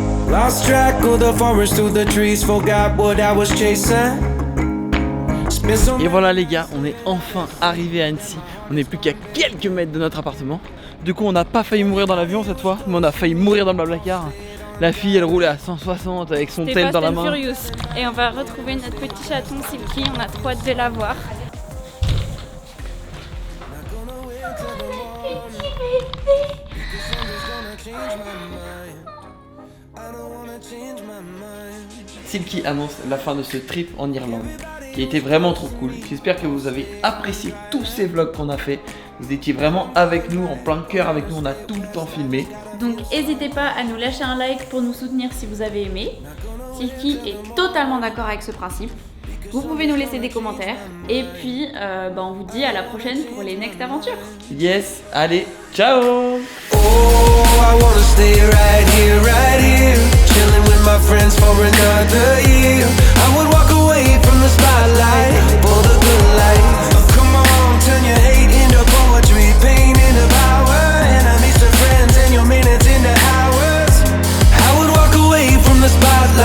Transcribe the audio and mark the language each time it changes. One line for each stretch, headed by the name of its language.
English: Lost track of the forest through the trees, forgot what I was chasing.
French: Et voilà les gars, on est enfin arrivé à Annecy. On n'est plus qu'à quelques mètres de notre appartement. Du coup on n'a pas failli mourir dans l'avion cette fois, mais on a failli mourir dans le Blablacar. La fille elle roulait à 160 avec son tel dans la main.
English: Furious.
French: Et on va retrouver notre petit chaton Silky, on a trop hâte de la voir. Silky annonce la fin de ce trip en Irlande, qui a été vraiment trop cool. J'espère que vous avez apprécié tous ces vlogs qu'on a fait. Vous étiez vraiment avec nous, en plein cœur avec nous, on a tout le temps filmé. Donc n'hésitez pas à nous lâcher un like pour nous soutenir si vous avez aimé. Silky est totalement d'accord avec ce principe. Vous pouvez nous laisser des commentaires. Et puis on vous dit à la prochaine pour les next aventures. Yes, allez, ciao.
English: Oh, I wanna stay right here, chilling with my friends for another year. I would walk away from the spotlight for the good life. Oh, come on, turn your hate into poetry, pain into power, enemies to friends and your minutes into hours. I would walk away from the spotlight.